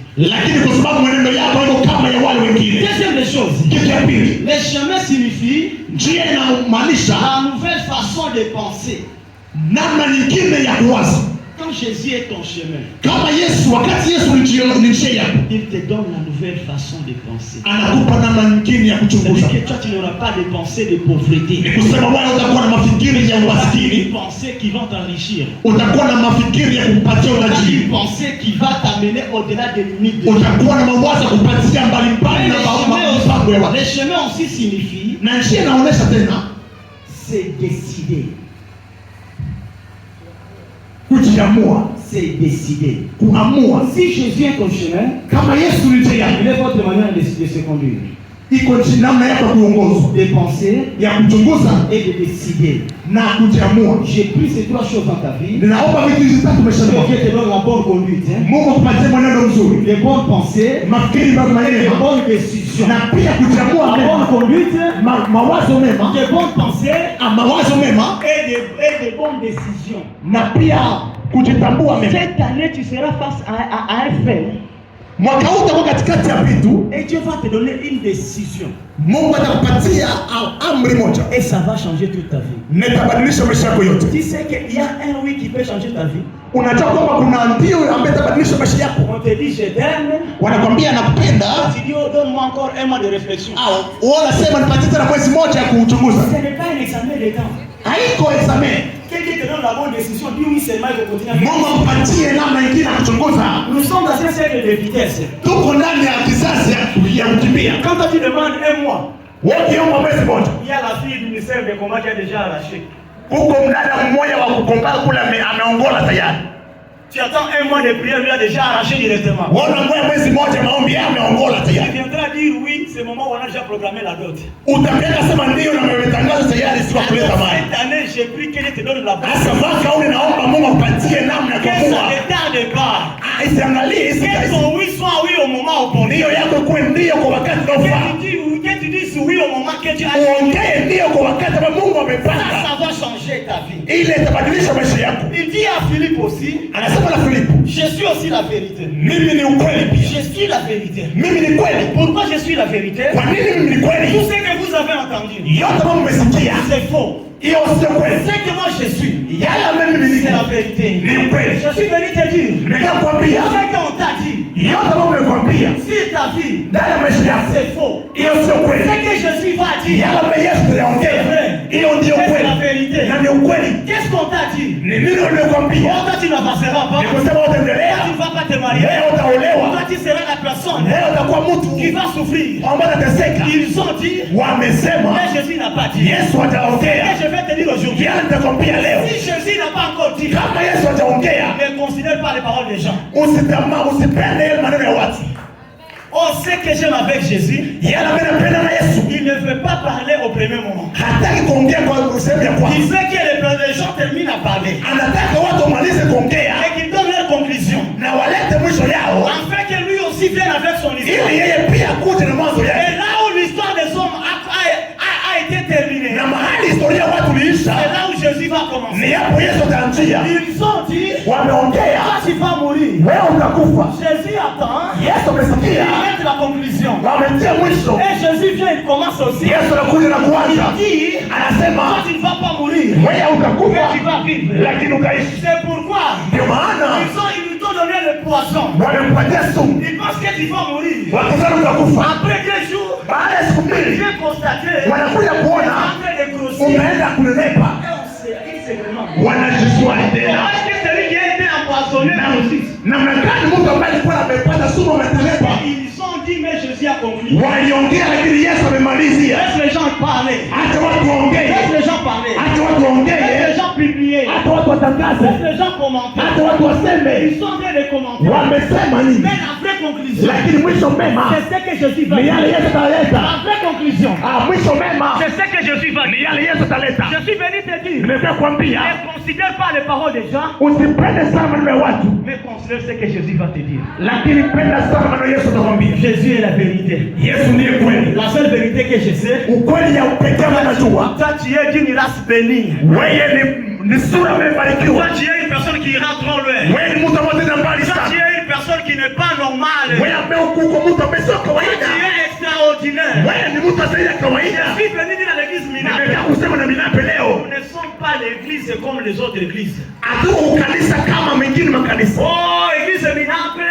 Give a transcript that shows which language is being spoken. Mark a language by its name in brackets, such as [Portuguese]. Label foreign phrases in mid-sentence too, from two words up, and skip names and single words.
[Swahili] lakini kwa sababu mwenendo yako iko kama ya wale wengine. [French] Deuxième des choses, [Swahili] Kitu ya pili, [French] le chemin signifie [Swahili] njia inamaanisha [French] la nouvelle façon de penser. [Swahili] namna nyingine ya kuwaza. [French] Quand Jésus est ton chemin, [Swahili] Kama Yesu, wakati Yesu ni njia yako, [French] il te donne la nouvelle façon de penser. [Swahili] anakupa namna nyingine ya kuchunguza. [French] C'est-à-dire que toi, tu n'auras pas de pensée de pauvreté. [Swahili] Ni kusema wewe utakuwa na mafikiri ya [French] Des [Swahili] umaskini, [French] pensées qui vont t'enrichir. [Swahili] utakuwa na mafikiri ya kupatia [French] Une [Swahili] utajiri, [French] pensée qui va t'amener au-delà des limites de [Swahili] utakuwa na mawazo ya kupatia mbalimbali na mipango ya watu. [French] les chemins aussi signifient [Swahili] Na njia inaonyesha tena [French] c'est décider. [Swahili] kujiamua, [French] C'est décider. [Swahili] kuamua. [French] Si Jésus est ton chemin, [Swahili] Kama Yesu ni njia yako, [French] il est votre manière de se conduire, [Swahili] iko namna yako ya kuongozwa, [French] de penser [Swahili] ya kuchunguza [French] et de décider. [Swahili] na kujiamua. [French] J'ai pris ces trois choses dans ta vie. [Swahili] Ninaomba vitu hizi tatu maishani [French] Que [Swahili] mwako. [French] Dieu te donne la bonne conduite, hein? [Swahili] Mungu akupatie mwenendo mzuri, [French] Les bonnes pensées, [Swahili] mafikiri mema, [French] les bonnes décisions. [Swahili] na pia kujiamua [French] La bonne [Swahili] mema, [French] conduite, [Swahili] mawazo mema, [French] des bonnes pensées [Swahili] mawazo mema, [French] et des bonnes décisions. [Swahili] na pia kujitambua mema. [French] Cette année, tu seras face à un fait [Swahili] Mwaka huu utakuwa katikati ya vitu, [French] et Dieu va te donner une décision. [Swahili] Mungu atakupatia amri moja [French] Et ça va changer toute ta vie. [Swahili] na itabadilisha maisha yako yote. [French] Tu sais qu'il y a un oui qui peut changer ta vie. [Swahili] Unajua kwamba kuna ndio ambaye itabadilisha maisha yako. [French] On te dit je t'aime. [Swahili] Wanakwambia nakupenda, [French] Tu dis oh, donne-moi encore un mois de réflexion. [Swahili] au wanasema nipatie tena mwezi moja ya kuchunguza. [French] Ce n'est pas un examen de temps. [Swahili] Haiko examen. [French] Quelqu'un te donne la bonne décision, dis oui seulement il faut continuer. [Swahili] Mungu akupatie namna nyingine ya kuchunguza. [French] Nous sommes dans un cercle de vitesse. [Swahili] Tuko ndani ya kizazi ya kukimbia. [French] Quand toi tu demandes un mois, [Swahili] Ukiomba mwezi moja, [French] il y a la fille du ministère de combat qui a déjà arraché. [Swahili] huko mdada mmoja wa kukomba kule ameongola tayari. [French] Tu attends un mois de prière, lui a déjà arraché directement. [Swahili] Wana ngoja mwezi moja maombi yao ameongola [French] Il [Swahili] tayari. [French] viendra dire oui, c'est le moment où on a déjà programmé la dot. [Swahili] Utapenda sema ndio na umetangaza tayari si kuleta mali. [French] Cette année, j'ai pris qu'elle te donne la [Swahili] Sasa mwaka huu naomba Mungu akupatie namna ya [French] que ça [Swahili] kuamua. [French] ne tarde pas. [Swahili] Isiangalie [French] Que [Swahili] isi [French] ton oui soit oui au moment opportun. [Swahili] ndio yako kuwe ndio kwa wakati unaofaa. [French] Que tu dises oui au moment que tu as [Swahili] Uongee ndio kwa wakati ambao Mungu [French] ça, [Swahili] amepanga. [French] ça va changer ta vie. [Swahili] Ile itabadilisha maisha yako. [French] Il dit à Philippe aussi, [Swahili] Anasema na Filipo, [French] je suis aussi la vérité. [Swahili] mimi ni ukweli pia. [French] Je suis la vérité. [Swahili] Mimi ni kweli. [French] Pourquoi je suis la vérité? [Swahili] Kwa nini mimi ni [French] Tout [Swahili] kweli? [French] ce que vous avez entendu, [Swahili] Yote ambao mmesikia [French] c'est faux. [Swahili] hiyo sio kweli. [French] Ce que moi je suis, [Swahili] Yala mimi [French] c'est la [Swahili] ni [French] vérité. [Swahili] ni ukweli. [French] Je suis venu te dire, [Swahili] Ninakwambia [French] ce qu'on t'a dit, [Swahili] yote ambao nimekwambia [French] si ta vie, [Swahili] ndani ya maisha yako [French] c'est faux. [Swahili] hiyo sio [French] Ce [Swahili] kweli. [French] que Jésus va dire, [Swahili] Yala ambayo Yesu aliongea hiyo ndio [French] c'est [Swahili] kweli [French] la vérité. [Swahili] na ni ukweli. [French] Qu'est-ce qu'on t'a dit? [Swahili] Ni nini nimekwambia? [French] Toi, tu n'avanceras pas. [Swahili] Ni kusema utaendelea, [French] Tu ne vas pas te marier. [Swahili] leo utaolewa, [French] Toi, tu seras la personne [Swahili] leo utakuwa mtu [French] qui va souffrir. [Swahili] ambaye atateseka. [French] Ils ont dit, [Swahili] Wamesema [French] mais Jésus n'a pas dit. [Swahili] Yesu hajaongea. [French] Et je vais te dire aujourd'hui, [Swahili] Yala nitakwambia leo, [French] si Jésus n'a pas encore dit, [Swahili] kama Yesu hajaongea, [French] ne considère pas les paroles des gens. [Swahili] usipende yale maneno ya watu. [French] On sait que j'aime avec Jésus. [Swahili] Yala mimi napenda na Yesu. [French] Il ne veut pas parler au premier moment. [Swahili] Hataki kuongea kwa sehemu ya [French] Il [Swahili] kwanza. [French] veut que les gens terminent à parler [Swahili] Anataka watu wamalize kuongea [French] et qu'ils donnent leur conclusion. [Swahili] na walete mwisho yao, [French] Afin que lui aussi vienne avec son histoire. [Swahili] ili yeye pia akuje na mwanzo [French] Et [Swahili] yake. [French] là où l'histoire des hommes a été terminée, [Swahili] Na mahali historia ya watu [French] c'est [Swahili] liisha, [French] là où Jésus va commencer. [Swahili] ni hapo Yesu ataanzia. [French] Ils ont dit, [Swahili] Wameongea, [French] toi tu vas mourir. [Swahili] wewe utakufa. [French] Jésus attend, [Swahili] Yesu [French] il [Swahili] amesikia, [French] met la conclusion. [Swahili] wametia mwisho. [French] Et Jésus vient, il commence aussi. [Swahili] Yesu anakuja na [French] Il [Swahili] kuanza, [French] dit, [Swahili] anasema [French] toi tu ne vas pas mourir, [Swahili] wewe utakufa, [French] mais tu vas vivre. [Swahili] lakini utaishi. [French] C'est pourquoi [Swahili] Ndio maana [French] ils lui ont donné le poison. [Swahili] wamempatia sumu, [French] Ils pensent que tu vas mourir. [Swahili] wakizani utakufa. [French] Après 2 jours, [Swahili] Baada ya siku [French] ils [Swahili] mbili [French] viennent constater [Swahili] wanakuja [French] qu'il est [Swahili] kuona [French] en train de grossir. [Swahili] umeenda kunenepa, [French] Et on sait vraiment. [Swahili] wanajiswali tena [French] Est-ce que celui qui a été empoisonné aussi? [Swahili] namna gani mtu ambaye alikuwa amepata sumu amenenepa. [French] Ils ont dit, mais Jésus a conclu. [Swahili] Waliongea lakini Yesu amemalizia. [French] Laisse les gens parler. [Swahili] Acha watu waongee, [French] Laisse les gens parler. [Swahili] acha watu [French] Laisse [Swahili] waongee, [French] les gens publier. [Swahili] acha watu watangaze, [French] Laisse les gens commenter. [Swahili] acha watu waseme [French] Ils sont en train de commenter. [Swahili] wamesema nini, [French] Mais la vraie conclusion, [Swahili] lakini mwisho mema [French] c'est ce que Jésus va [Swahili] ni yale [French] dire. [Swahili] Yesu ataleta. [French] La vraie conclusion, [Swahili] Mwisho mema [French] c'est ce que Jésus va [Swahili] ni [French] dire. [Swahili] yale Yesu ataleta. [French] Je suis venu te dire, [Swahili] Nimekuja kuambia [French] ne considère pas les paroles des gens, [Swahili] usipende sana maneno ya watu, [French] mais considère ce que Jésus va te dire. [Swahili] lakini penda sana maneno Yesu atakwambia. [French] Jésus est la vérité. [Swahili] Yesu ndiye kweli, [French] La seule vérité que je sais, [Swahili] ukweli ya upekee ambao najua. [French] toi tu es d'une race bénie. [Swahili] Wewe ni sura umebarikiwa. [French] Toi tu es une personne qui ira trop loin. [Swahili] Wewe ni mtu ambaye tena mbali [French] Toi tu [Swahili] sana. [French] es une personne qui n'est pas normale. [Swahili] Wewe ambaye uko mtu ambaye sio [French] Tu [Swahili] kawaida. [French] es extraordinaire. [Swahili] Wewe ni mtu asiye [French] Je [Swahili] kawaida. [French] suis venu dire à l'église Mina, [Swahili] Nimekuja kusema na minape leo. [French] Nous ne sommes pas l'église comme les autres églises. [Swahili] Hatuko kanisa kama mengine makanisa. [French] Oh, église minape.